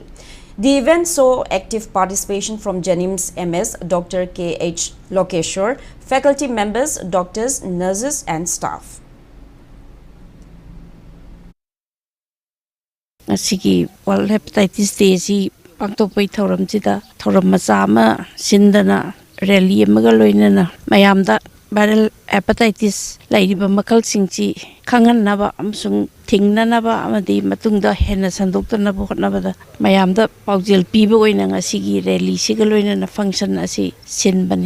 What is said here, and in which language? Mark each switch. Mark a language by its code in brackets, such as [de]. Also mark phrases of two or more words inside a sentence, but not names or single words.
[en] The event saw active participation from Jennings MS, Dr. K.H. Lokeshwar, faculty members, doctors, nurses and staff. [mni] Asigi World Hepatitis Day si pangtokpai thoram chida thoram macha ama sindana rally amaga loinana mayamda [en] viral hepatitis [mni] laidiba makal singchi khanganaba amsung thingnanaba amadi matungda hena sandoktanaba hotnabada mayamda paujel piba oina ngasigi rally siga loinana function asi sinbani